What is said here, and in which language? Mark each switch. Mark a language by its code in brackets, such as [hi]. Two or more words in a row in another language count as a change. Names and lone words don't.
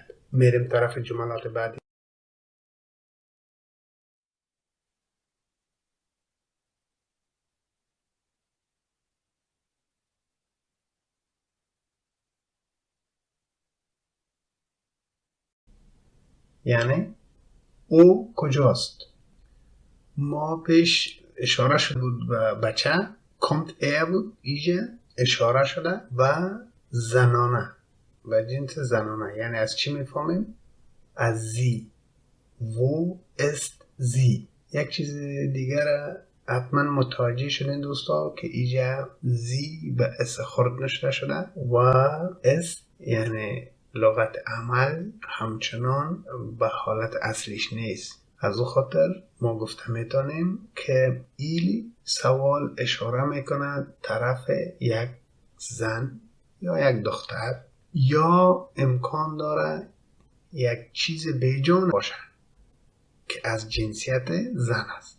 [fa] میریم طرف جملات بعدی. یعنی او کجاست؟ ما پیش اشاره شده بود به بچه [de] kommt er [fa] بود، اینجا اشاره شده و زنانه و جنس زنانه. یعنی از چی میفهمیم؟ از زی. [de] wo ist sie. [fa] یک چیز دیگر حتما متوجه شدین دوستا که اینجا زی به اس خورد نشده شده و اس یعنی لغت عمل همچنان به حالت اصلیش نیست. از او خاطر ما گفته میتونیم که این سوال اشاره میکنه طرف یک زن یا یک دختر، یا امکان داره یک چیز بیجان باشه که از جنسیت زن است.